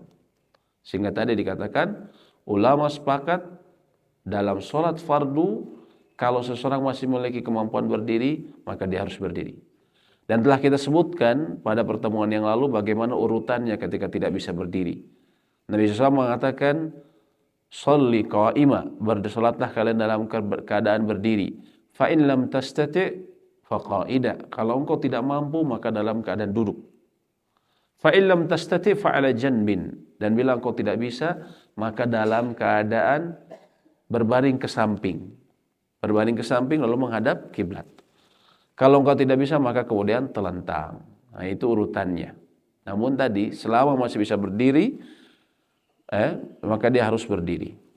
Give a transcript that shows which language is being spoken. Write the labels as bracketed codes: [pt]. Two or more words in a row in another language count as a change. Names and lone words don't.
[id] Sehingga tadi dikatakan ulama sepakat dalam sholat fardu kalau seseorang masih memiliki kemampuan berdiri maka dia harus berdiri. Dan telah kita sebutkan pada pertemuan yang lalu bagaimana urutannya ketika tidak bisa berdiri. Nabi SAW mengatakan, [ar] "صل قائما," [id] bersolatlah kalian dalam keadaan berdiri. [ar] فإن لم تستطع فقاعدا. [id] Kalau engkau tidak mampu maka dalam keadaan duduk. [ar] فإن لم تستطع فعلى جنب. [id] Dan bila engkau tidak bisa maka dalam keadaan berbaring ke samping. Berbaring ke samping lalu menghadap kiblat. Kalau engkau tidak bisa maka kemudian telentang. Nah, itu urutannya. Namun tadi selama masih bisa berdiri, maka dia harus berdiri.